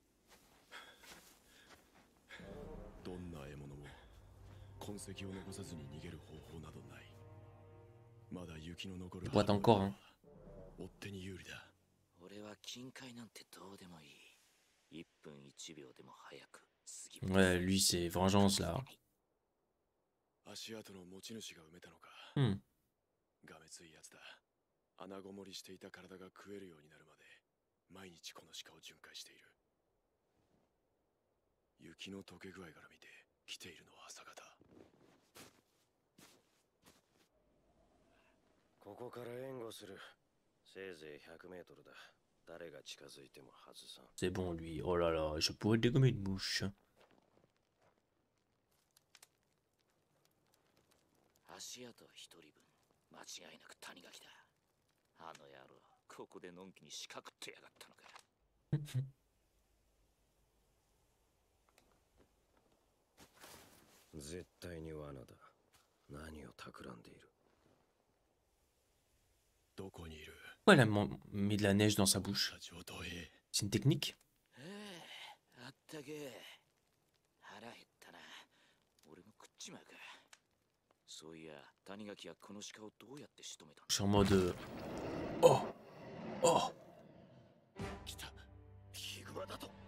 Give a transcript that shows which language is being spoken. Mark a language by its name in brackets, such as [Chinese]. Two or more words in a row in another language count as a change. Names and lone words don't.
[French] Il boite encore, hein. Ouais, lui, c'est vengeance là. [Japanese] 足跡の持ち主が埋めたのか。 Hmm. がめついやつだ。穴ごもりしていた体が食えるようになるまで毎日この鹿を巡回している。雪の溶け具合から見て来ているのは朝方。ここから援護する。せいぜい100メートルだ。誰が近づいても外さん。 [French] C'est bon lui. Oh là là, je pourrais dégommer une mouche. [Japanese] 足跡一人分、間違いなく谷垣だ。あの野郎、ここでのんきに仕掛くってやがったのか。絶対に罠だ。何を企んでいる。どこにいる？ [French] Pourquoi elle a mis de la neige dans sa bouche? C'est une technique? [Japanese] あったけ。腹減ったな。俺も食っちまうか。そういや、谷垣はこの鹿をどうやって仕留めたの？ [French] Je suis en mode... Oh! Oh! [Japanese] 来た。ヒグマだと。